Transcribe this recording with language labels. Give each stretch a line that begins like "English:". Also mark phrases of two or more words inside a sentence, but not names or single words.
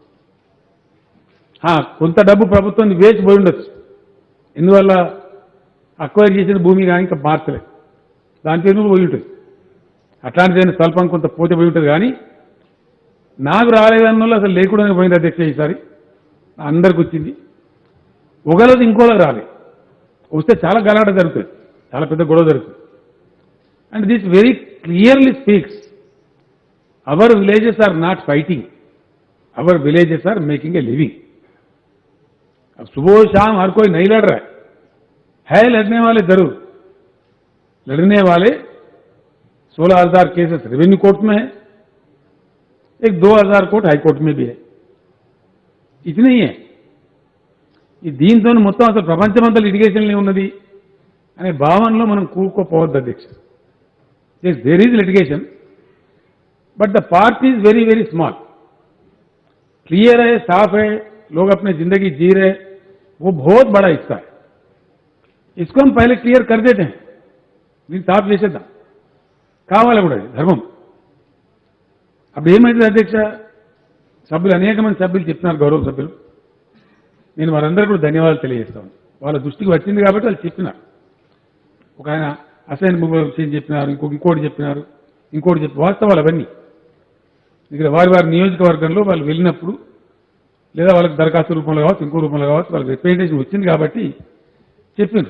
Telugu: కొంత డబ్బు ప్రభుత్వం వేసి పోయి ఉండొచ్చు, ఎందువల్ల అక్వైర్ చేసిన భూమి కానీ ఇంకా మార్చలేదు, దాని పేరు పోయి ఉంటుంది. అట్లాంటిదైనా స్వల్పం కొంత పోతే పోయి ఉంటుంది. కానీ నాకు రాలేదన్న అసలు లేకుండానే పోయింది అధ్యక్ష. ఈసారి అందరికి వచ్చింది, ఒకరోజు ఇంకోలా రాలేదు. వస్తే చాలా గలాట జరుగుతుంది, చాలా పెద్ద గొడవ జరుగుతుంది.
English: And this very clearly speaks our villages are not fighting, our villages are making a living.
Hindi: अब सुबह शाम हर कोई नहीं लड़ रहा है लड़ने वाले जरूर, लड़ने वाले 16,000
English: cases revenue court
Hindi: में है, एक 2,000 कोर्ट
English: High Court
Hindi: में भी है, इतने ही है.
Telugu: ఈ దీంతో మొత్తం అసలు ప్రపంచమంతా లిటిగేషన్లో ఉన్నది అనే భావనలో మనం కూరుకోపోవద్దు అధ్యక్ష.
English: yes there is litigation but the part is very very small.
Hindi: क्लियर है, साफ है, लोग अपने जिंदगी जी रहे, वो बहुत बड़ा हिस्सा है. इसको हम पहले क्लियर कर देते हैं,
Telugu: దీన్ని సాఫ్ చేసేద్దాం, కావాలి కూడా ధర్మం. అప్పుడు ఏమైతుంది అధ్యక్ష, సభ్యులు అనేక మంది సభ్యులు చెప్తున్నారు, గౌరవ సభ్యులు, నేను వారందరూ కూడా ధన్యవాదాలు తెలియజేస్తాను. వాళ్ళ దృష్టికి వచ్చింది కాబట్టి వాళ్ళు చెప్పినారు. ఒక ఆయన అసైన్ విషయం చెప్పినారు, ఇంకోటి చెప్పినారు, ఇంకోటి చెప్పి వాస్తవాలు అవన్నీ ఇక్కడ వారి వారి నియోజకవర్గంలో వాళ్ళు వెళ్ళినప్పుడు లేదా వాళ్ళకి దరఖాస్తు రూపంలో కావచ్చు, ఇంకో రూపంలో కావచ్చు, వాళ్ళకి రిప్రజెంటేషన్ వచ్చింది కాబట్టి చెప్పినారు.